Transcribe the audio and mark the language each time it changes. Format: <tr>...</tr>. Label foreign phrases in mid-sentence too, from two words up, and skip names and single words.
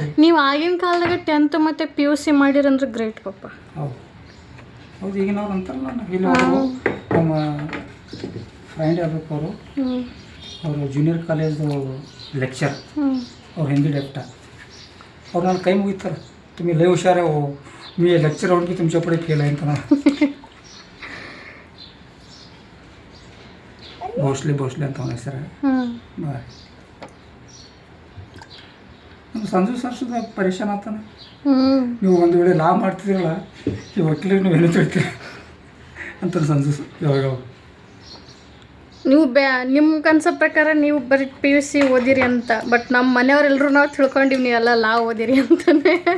<kn>ನೀವು ಆಗಿನ ಕಾಲದಾಗ 10th ಮತ್ತು PUC ಮಾಡಿರಂದ್ರೆ ಗ್ರೇಟ್ ಪಪ್ಪ. ಹೌದು ಹೌದು, ಈಗಿನವ್ರು ಅಂತಾರಲ್ಲ ಇಲ್ಲಿ ಅವರು ನಮ್ಮ ಫ್ರೆಂಡ್ ಆಗ್ಬೇಕು ಅವರು</kn> <en>junior college lecture,</en> <kn>ಅವ್ರು ಹಿಂದಿ ಡಾಕ್ಟರ್. ಅವ್ರು ನನ್ನ ಕೈ ಮುಗಿತಾರೆ,</kn> <mr>तुम्ही लय हुशार आहे हो, मी लेक्चर होऊन की तुमच्यापुढे फेल आहे ना.</mr> <kn>भोसले ಅಂತ ಅವನ ಹೆಸರು. ಬಾಯ್ ನಮ್ಮ ಸಂಜು ಸರ್ ಸುದ ಪರೇಶಾನ್ ಆಗ್ತಾನೆ. ನೀವು ಒಂದು ವೇಳೆ ಲಾ ಮಾಡ್ತಿದ್ದೀರಲ್ಲ ಈ ವಕೀಲರಿಗೆ ನೀವು ಏನು ತಿಳ್ತೀರಿ ಅಂತ ಸಂಜು ಸರ್ ಯಾವಾಗ. ನೀವು ನಿಮ್ಮ ಕನ್ಸೆಪ್ಟ್ ಪ್ರಕಾರ ನೀವು ಬರೀ PUC ಓದಿರಿ ಅಂತ, ಬಟ್ ನಮ್ಮ ಮನೆಯವರೆಲ್ಲರೂ ನಾವು ತಿಳ್ಕೊಂಡಿವಿ ನೀವೆಲ್ಲ ಲಾ ಓದಿರಿ ಅಂತಾನೆ.</kn>